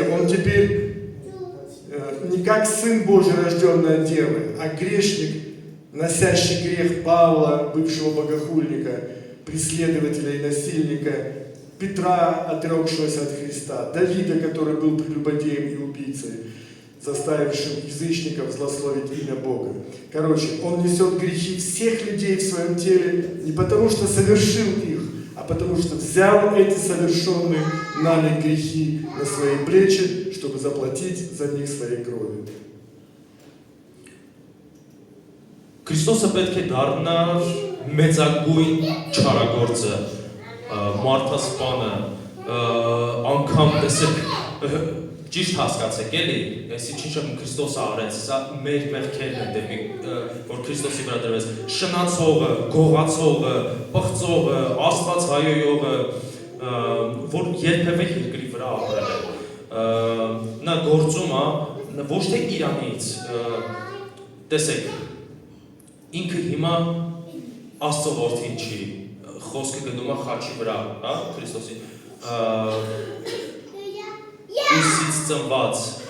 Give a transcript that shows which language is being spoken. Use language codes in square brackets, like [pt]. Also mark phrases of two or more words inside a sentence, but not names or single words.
[ru] Он теперь не как Сын Божий, рожденный от Девы, а грешник, носящий грех Павла, бывшего богохульника, преследователя и насильника, Петра, отрекшегося от Христа, Давида, который был прелюбодеем и убийцей, заставившим язычников злословить имя Бога. Короче, он несет грехи всех людей в своем теле не потому, что совершил их, а потому, что взял эти совершенные нами грехи на свои плечи, чтобы заплатить за них своей кровью. [hy] Քրիստոսը պետք է դառնար մեծագույն չարագործը, մարդասպանը, անգամ տեսեք ճիշտ հասկացեք էլի, այսի ինչ Քրիստոսը արեց, սա մեր մեղքերն են դեպի որ Քրիստոսի վրա դրվեց, շնացողը, գողացողը, պղծողը, Աստված հայոյողը, որ երբևէ երկրի վրա ապրել է, նա գործում է ոչ թե Իրանից, տեսեք, ինքը հիմա Աստծո որդին չի, խոսքը գնում է խաչի վրա, հա, Քրիստոսի ուսից ծնված,